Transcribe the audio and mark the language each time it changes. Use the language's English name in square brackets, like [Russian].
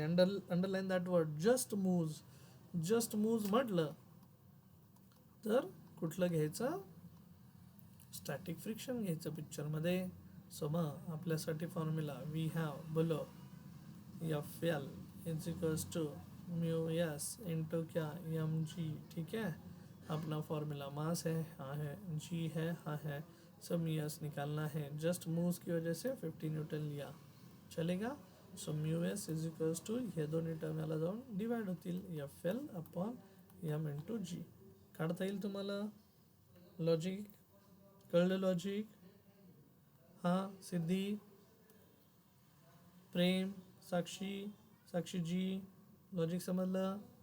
[Marathi] Underline that word just moves म्हटलं तर कुठलं घ्यायचं स्टॅटिक फ्रिक्शन घ्यायचं पिक्चरमध्ये. सो मग आपल्यासाठी फॉर्म्युला वी हॅव [Hindi] बोलो [Marathi] F L is equals to mu S into क्या एम जी. [Hindi] ठीक है अपना फॉर्मूला मास है हाँ है जी है हाँ है सब म्यू एस निकालना है. जस्ट मूव्स की वजह से 50 न्यूटन लिया चलेगा. [Marathi] So mu S is equals to हे दोन्ही टर्म याला जाऊन डिवाइड होतील F L upon M into जी. काढता येईल तुम्हाला. लॉजिक कळलं लॉजिक. हां सिद्धी प्रेम साक्षी जी लॉजिक समजलं.